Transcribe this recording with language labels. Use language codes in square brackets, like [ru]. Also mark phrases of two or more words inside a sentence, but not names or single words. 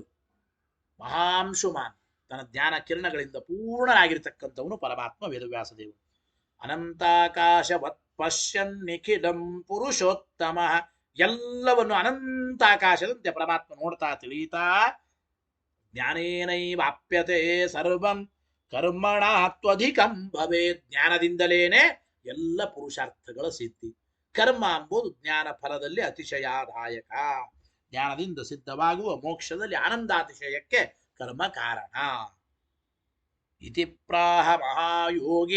[kn] ಮಹಾಂಶುಮಾನ್, ತನ್ನ ಜ್ಞಾನ ಕಿರಣಗಳಿಂದ ಪೂರ್ಣನಾಗಿರ್ತಕ್ಕಂಥವನು ಪರಮಾತ್ಮ ವೇದವ್ಯಾಸ ದೇವರು. [sa] ಅನಂತಾಕಾಶವತ್ ಪಶ್ಯನ್ ನಿಖಿಲಂ ಪುರುಷೋತ್ತಮ. [kn] ಎಲ್ಲವನ್ನು ಅನಂತಾಕಾಶದಂತೆ ಪರಮಾತ್ಮ ನೋಡ್ತಾ ತಿಳಿಯುತ್ತಾ [sa] ಜ್ಞಾನೇನೈವಾಪ್ಯತೆ ಸರ್ವಂ ಕರ್ಮಣ ತ್ವಧಿಕಂ ಭವೇ. [kn] ಜ್ಞಾನದಿಂದಲೇನೆ ಎಲ್ಲ ಪುರುಷಾರ್ಥಗಳ ಸಿದ್ಧಿ. ಕರ್ಮ ಎಂಬುದು ಜ್ಞಾನ ಫಲದಲ್ಲಿ ಅತಿಶಯಾದಾಯಕ. ಜ್ಞಾನದಿಂದ ಸಿದ್ಧವಾಗುವ ಮೋಕ್ಷದಲ್ಲಿ ಆನಂದಾತಿಶಯಕ್ಕೆ ಕರ್ಮ ಕಾರಣ. [sa] ಇತಿ ಪ್ರಾಹ ಮಹಾಯೋಗಿ.